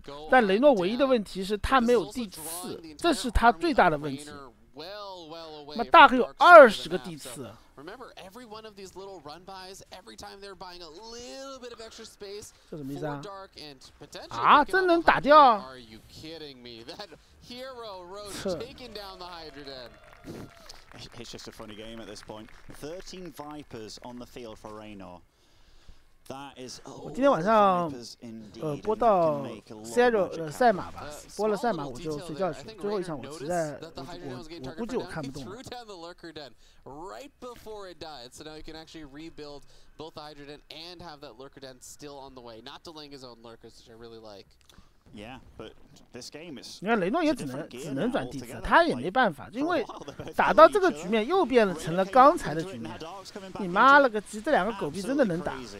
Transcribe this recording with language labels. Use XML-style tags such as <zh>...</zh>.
<zh>但雷诺唯一的问题是他没有地刺，这是他最大的问题。那大可有20个地刺。</zh> <en>Remember, every one of these little run-bys, every time they're buying a little bit of extra space for dark and potentially</en> <zh>啊，真能打掉</zh> <en>？Are you kidding me? That hero Roach taking down the Hydra Den. It's just a funny game at this point. 13 Vipers on the field for Reynor.</en> <zh>我今天晚上播到赛马吧，播了赛马我就睡觉去。最后一场我实在我估计我看不动了。</zh> <en>Right before it died, so now you can actually rebuild both the Hydra Den and have that Lurker Den still on the way, not delaying his own lurkers, which I really like. Yeah, but this game is.</en> <zh>你看雷诺也只能转地刺，他也没办法，因为打到这个局面又变成了刚才的局面。你妈了个鸡，这2个狗逼真的能打。</zh>